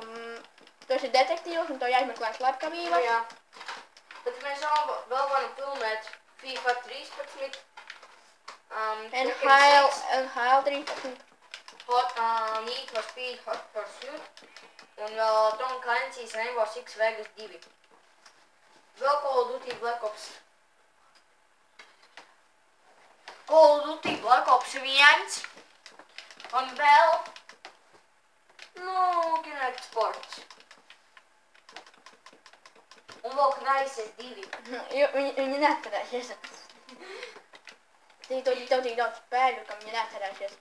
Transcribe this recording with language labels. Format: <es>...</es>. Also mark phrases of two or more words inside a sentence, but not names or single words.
<lv>Tu esi detektīvs un to jāizmeklē slepkavības. Jā. Tad mēs vēl varam filmēt FIFA 13. NHL 13. Need for Speed Hot Pursuit. Un vēl Tom Clancy's Rainbow Six Vegas 2. Vēl Call of Duty Black Ops. Call of Duty Black Ops 1. Un vēl... Kinect Sports. Un vēl Crysis 2. Viņi neatcerēsies. Tev tik daudz spēļu, ka viņi neatcerēsies.</lv>